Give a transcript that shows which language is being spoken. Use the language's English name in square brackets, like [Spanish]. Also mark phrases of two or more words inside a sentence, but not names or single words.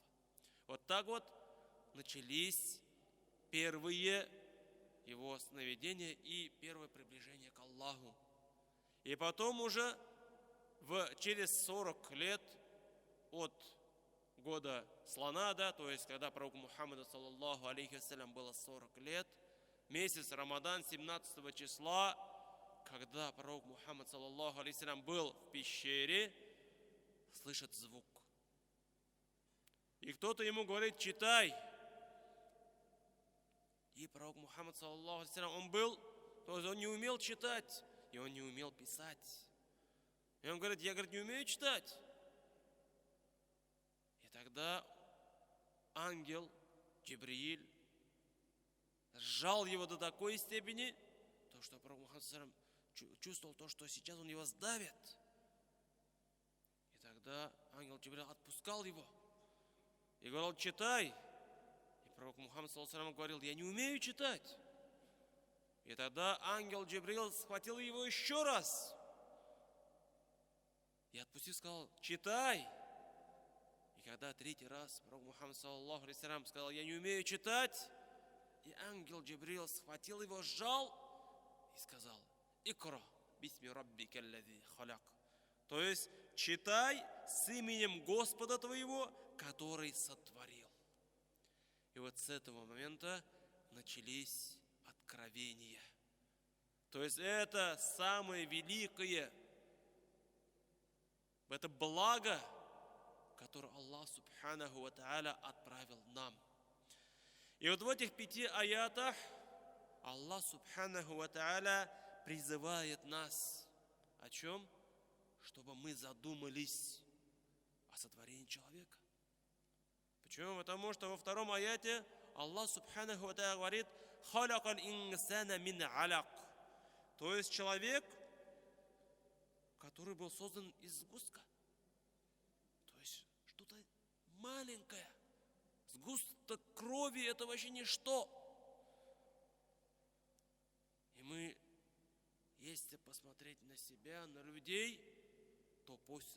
[Russian] Вот так вот начались первые его сновидения и первое приближение к Аллаху. И потом уже через 40 лет от года слона, то есть когда пророку Мухаммаду [Arabic] صلى الله عليه وسلم [Russian] было 40 лет, месяц Рамадан, 17 числа, когда пророк Мухаммад [Arabic] صلى الله عليه وسلم [Russian] был в пещере, слышит звук. И кто-то ему говорит: читай. И пророк Мухаммад [Arabic] صلى الله عليه وسلم, [Russian] то есть он не умел читать, и он не умел писать. И он говорит: я, не умею читать. И тогда ангел Джибрииль сжал его до такой степени, то что пророк Мухаммад [Arabic] صلى الله عليه وسلم [Russian] чувствовал то, что сейчас он его сдавит. И тогда ангел Джибрииль отпускал его и говорил: читай. И пророк Мухаммад [Arabic] صلى الله عليه وسلم [Russian] говорил: я не умею читать. И тогда ангел Джибриил схватил его еще раз и отпустил, сказал: читай. И когда 3-й раз пророк Мухаммад [Arabic] صلى الله عليه وسلم [Russian] сказал: я не умею читать, и ангел Джибриил схватил его, сжал и сказал: [Arabic] اقرأ، باسم ربك الذي خلق. [Russian] То есть читай с именем Господа твоего, который сотворил. И вот с этого момента начались откровения. То есть это самое великое, это благо, которое Аллах [Arabic] سبحانه وتعالى [Russian] отправил нам. И вот в этих 5 аятах Аллах [Arabic] سبحانه وتعالى [Russian] призывает нас о чем? Чтобы мы задумались о сотворении человека. Почему? Потому что во 2 аяте Аллах [Arabic] سبحانه وتعالى [Russian] говорит: [Arabic] «خلق الإنسان من علق». [Russian] То есть человек, который был создан из сгустка. То есть что-то маленькое. Сгусток крови — это вообще ничто. И мы, если посмотреть на себя, на людей, то после